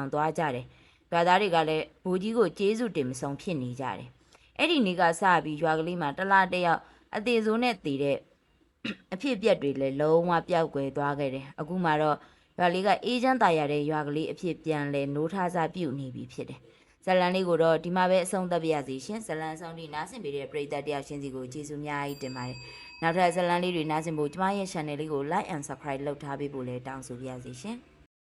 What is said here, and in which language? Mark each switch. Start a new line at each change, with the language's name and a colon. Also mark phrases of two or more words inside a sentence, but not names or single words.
Burmese: သွားကြတယ်ရွာသားတွေကလည်းဘိုးကြီးကိုကျေးဇူးတင်မဆုံးဖြစ်နေကြတယ်အဲ့ဒီနေ့ကစပြီးရွာကလေးမှာတလားတယောက်အသေးစိုးနဲ့တည်တဲ့အဖြစ်အပျက်တွေလည်းလုံးဝပျောက်ကွယ်သွားခဲ့တယ်အခုမှတော့ရွာလေးကအေးချမ်းသာရတဲ့ရွာကလေးအဖြစ်ပြန်လဲနိုးထားစားပြုတ်နေပြီဖြစ်တယ်ဇလန်လေးကိုတော့ဒီမှာပဲအဆုံးသတ်ပြရစီရှင်ဇလန်ဆောင်ဒီနားဆင်ပေးတဲ့ပရိသတ်တယောက်ချင်းစီကိုကျေးဇူးများကြီးတင်ပါတယ်နောက်ထပ်ဇလန်လေးတွေနားဆင်ဖို့ကျမရဲ့ channel လေးကို
English: like and subscribe
Burmese: လုပ်ထားပေးဖို့လည်းတောင်းဆိုပါရစေရှင်